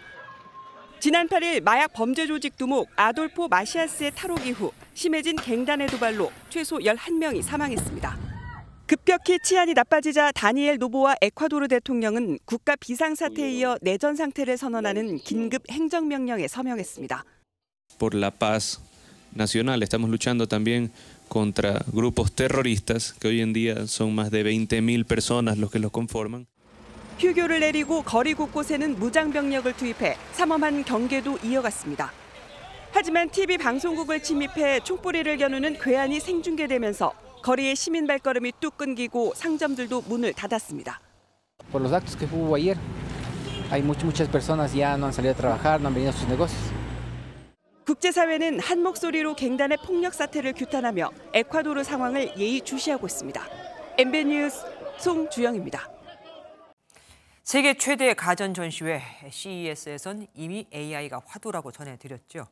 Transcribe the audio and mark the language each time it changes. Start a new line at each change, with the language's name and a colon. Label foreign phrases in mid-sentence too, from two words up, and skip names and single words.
Korean: 지난 8일 마약 범죄 조직 두목 아돌포 마시아스의 탈옥 이후 심해진 갱단의 도발로 최소 11명이 사망했습니다. 급격히 치안이 나빠지자 다니엘 노보아 에콰도르 대통령은 국가 비상사태에 이어 내전 상태를 선언하는 긴급 행정명령에 서명했습니다.
Spanish: Por la paz nacional estamos luchando también contra grupos terroristas que hoy en día son más de 20.000 personas los que los conforman.
Korean: 휴교를 내리고 거리 곳곳에는 무장병력을 투입해 삼엄한 경계도 이어갔습니다. 하지만 TV 방송국을 침입해 촛불이를 겨누는 괴한이 생중계되면서 거리의 시민 발걸음이 뚝 끊기고 상점들도 문을 닫았습니다.
Spanish: Por los actos que hubo ayer, hay muchas personas ya no han salido a trabajar, no han venido a sus negocios.
Korean: 국제사회는 한 목소리로 갱단의 폭력 사태를 규탄하며 에콰도르 상황을 예의주시하고 있습니다. MBN 뉴스 송주영입니다. 세계 최대 가전 전시회 CES에선 이미 AI가 화두라고 전해드렸죠.